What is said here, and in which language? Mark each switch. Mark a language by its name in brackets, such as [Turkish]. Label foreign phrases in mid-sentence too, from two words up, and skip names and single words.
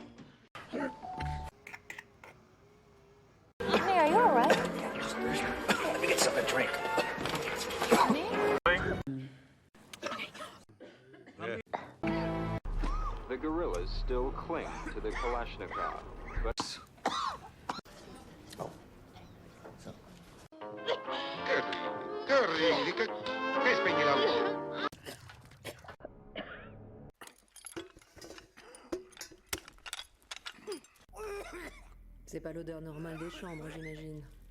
[English] Hey, are you alright? Let me get something to drink. The guerrillas still cling to the Kalashnikov, but... [Italian] Che spegni la luce? [French] C'est pas l'odeur normale des chambres, j'imagine.